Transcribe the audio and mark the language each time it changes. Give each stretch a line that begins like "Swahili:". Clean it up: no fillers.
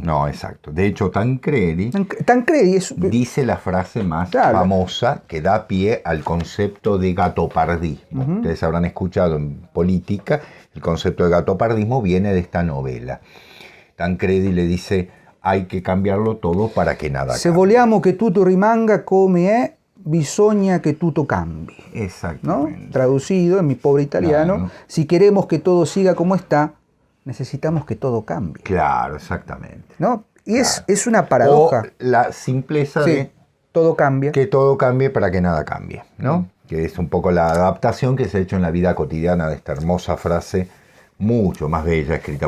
Spanish: No, exacto. De hecho, Tancredi dice la frase más famosa que da pie al concepto de gatopardismo. Ustedes habrán escuchado en política, el concepto de gatopardismo viene de esta novela. Tancredi le dice, hay que cambiarlo todo para que nada cambie.
Italian: Se vogliamo che tutto rimanga come è, bisogna que tutto cambi.
Spanish: Exactamente. ¿No? Traducido en mi pobre italiano, Claro. Si queremos que todo siga como está, necesitamos que todo cambie. Claro, exactamente. ¿No? Y Claro. es una paradoja. O la simpleza Sí, de todo cambia. que todo cambie para que nada cambie, ¿no? Que es un poco la adaptación que se ha hecho en la vida cotidiana de esta hermosa frase, mucho más bella, escrita por